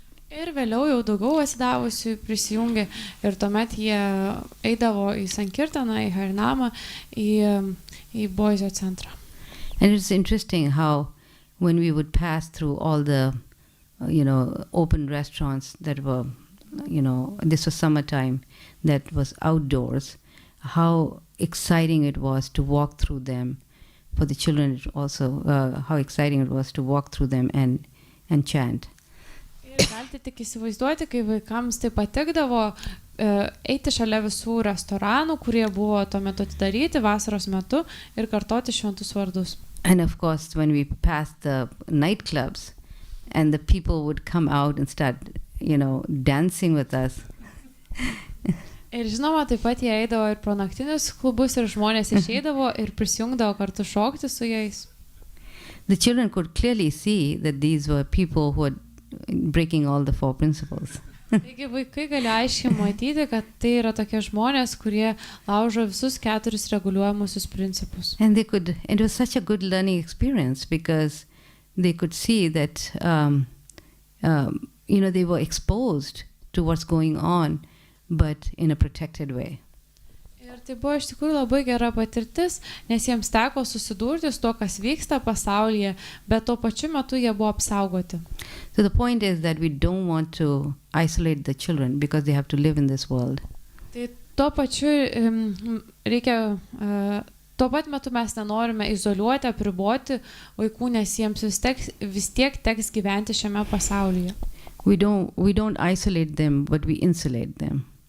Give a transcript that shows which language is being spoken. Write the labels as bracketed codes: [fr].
[lt] Ir vėliau jau daugiau atsidavusių prisijungė ir tuomet jie eidavo į Sankirtaną, į Harinamą, į Boisio centrą. [en] And it's interesting how when we would pass through all the, open restaurants that were, this was summertime, that was outdoors, how exciting it was to walk through them. For the children also, how exciting it was to walk through them and chant. [lt] Ir galite tik įsivaizduoti, kai vaikams tai patikdavo eiti šalia visų restoranų, kurie buvo tuo metu atidaryti vasaros metu ir kartoti šventus vardus. [en] And of course, when we passed the nightclubs and the people would come out and start, dancing with us. [lt] Ir žinoma, taip pat jie eidavo ir pro naktinius klubus ir žmonės išeidavo ir prisijungdavo kartu šokti su jais. [en] The children could clearly see that these were people who were breaking all the 4 principles. [lt] Taigi vaikai gali aiškiai matyti, kad tai yra tokie žmonės, kurie laužo visus 4 reguliuojamusius principus. [en] And it was such a good learning experience because they could see that, they were exposed to what's going on, but in a protected way. [lt] Ir tai buvo iš tikrųjų labai gera patirtis, nes jiems teko susidurti su to, kas vyksta pasaulyje, bet tuo pačiu metu jie buvo apsaugoti. [en] So the point is that we don't want to isolate the children because they have to live in this world. [lt] Tai tuo pačiu reikia, tuo pat metu mes nenorime izoliuoti, apriboti vaikų, nes jiems vis tiek teks gyventi šiame pasaulyje. [en] We don't isolate them, but we insulate them.